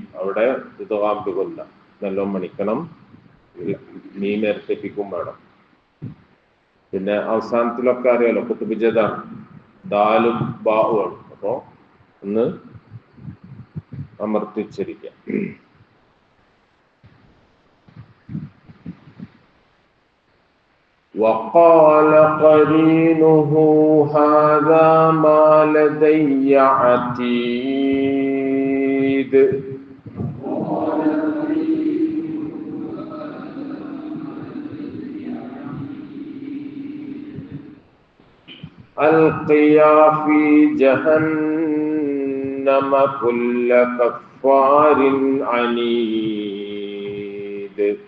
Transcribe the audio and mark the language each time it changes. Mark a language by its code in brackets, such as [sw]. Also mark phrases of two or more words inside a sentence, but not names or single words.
[ml] അവിടെ [ar] إدغام بغنة [ml] നല്ലോണം മണിക്കണം. മീം ഇരട്ടിപ്പിക്കും വേണം. പിന്നെ അവസാനത്തിലൊക്കെ അറിയാലോ കുത്തുബിജതാണ്, ദാലും ബാഉമാണ്. അപ്പോ ഒന്ന് അമർത്തിച്ചിരിക്കുക. [ar] وقال قرينه هذا ما لدي عتيد. ألقيا في جهنم كل كفار عنيد.